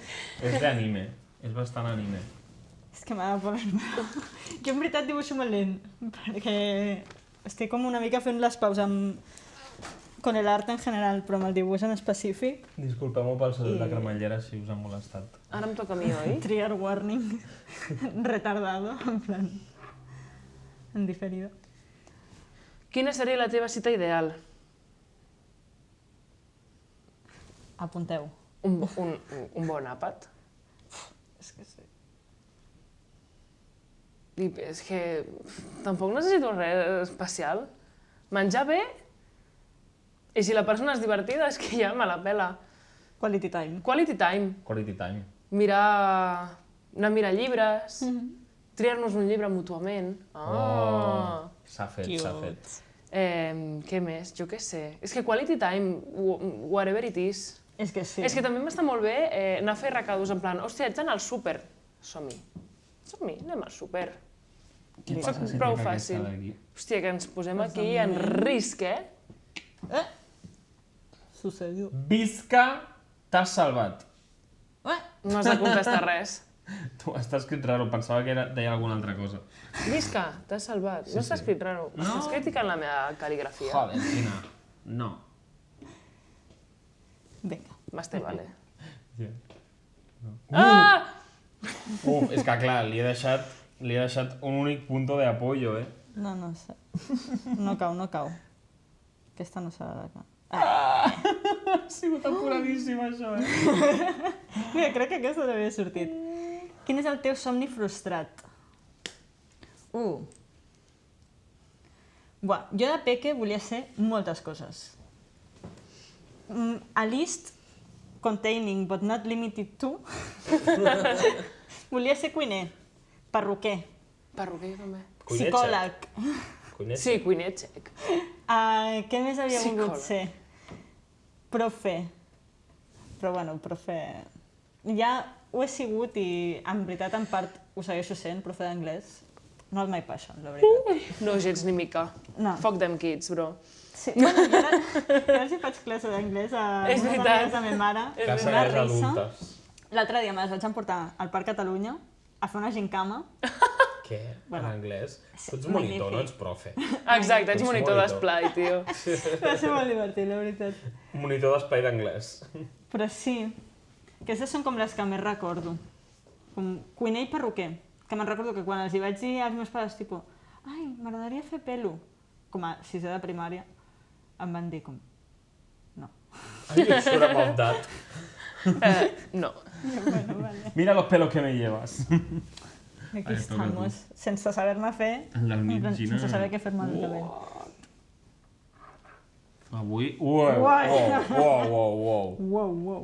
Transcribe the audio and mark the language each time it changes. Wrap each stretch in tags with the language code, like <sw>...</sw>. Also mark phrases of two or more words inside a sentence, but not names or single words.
<ca>És d'anime. És bastant anime. És que m'ha de poder... Jo en veritat dibuixo molt lent, perquè estic com una mica fent les pauses amb...</ca> <es>con el art en general,</es> <ca>però amb el dibuix en específic. Disculpeu-me pel soroll de cremallera si us ha molestat. Ara em toca a mi, oi?</ca> <en>Trigger warning.</en> <es>Retardado, en plan... En diferido.</es> <ca>Quina seria la teva cita ideal? Apunteu. Un bon àpat? És que sí. I és que tampoc necessito res especial. Menjar bé, i si la persona és divertida, és que ja me la pela.</ca> <en>Quality time. Quality time. Quality time.</en> <ca>Anar a mirar llibres, triar-nos un llibre mútuament. Oh, s'ha fet, s'ha Cute. fet. Què més? Jo què sé. És que</ca> <en>quality time, whatever it is.</en> <ca>És que sí. És que també m'està molt bé anar a fer recados en plan, hòstia, ets anar al súper. Som-hi. Som-hi, anem al súper. Què Soc passa si prou trec aquesta fàcil. d'aquí? Hòstia, que ens posem aquí en risc, eh? Sucedió. Visca, t'has salvat. No has de contestar res. Tu està escrit raro, pensava que deia alguna altra cosa. Visca, t'has salvat. No està escrit raro. No. Estàs criticant la meva cal·ligrafia. Joder, Gina. No. Vinga.</ca> <es>Más te vale. Yeah. Ah!</es> <ca>És que clar, li he deixat un únic</ca> <es>punto de apoyo,</es> <ca>eh? No, no sé. No cau, no cau. Aquesta no serà la que... Ha sigut apuradíssim, això, eh? Mira, crec que aquesta també ha sortit. Quin és el teu somni frustrat? Buah, jo de peque volia ser moltes coses.</ca> <en>A list containing but not limited to.</en> <ca>Volia ser cuiner, perruquer, Perruquer, jo també. Cuiner psicòleg. Sí, cuiner txec. Què més havia volgut Psicòleg. ser? Profe. Però bueno, profe... Ja ho he sigut i en veritat en part ho segueixo sent, profe d'anglès. No és</ca> <en>my passion,</en> <ca>la veritat. No, gens ni mica. No.</ca> <en>Fuck them kids, bro.</en> <ca>Sí, bueno, jo ara sí faig classe d'anglès a És unes veritat. amigues de ma mare. Casa Una és risa. adultes. L'altre dia me les vaig emportar al Parc Catalunya a fer una gincama. Què? Bueno, En anglès? Tu ets magnífic. monitor, no ets profe. Exacte, ets Ets monitor monitor. d'esplai, tio. Va ser molt divertit, la veritat. Monitor d'espai d'anglès. Però sí, aquestes són com les que més recordo. com cuiner i perruquer. Que me'n recordo que quan els hi vaig dir als meus pares, tipus, ai, m'agradaria fer pelo, com a sisè de primària, em van dir com, no.</ca> <en>Are you sure about that?</en> <ca>No. Bueno, vale.</ca> <es>Mira los pelos que me llevas. Aquí estamos,</es> <ca>sense saber-ne fer, sense saber què fer-me el cabell. Avui... Uau. Wow.</ca>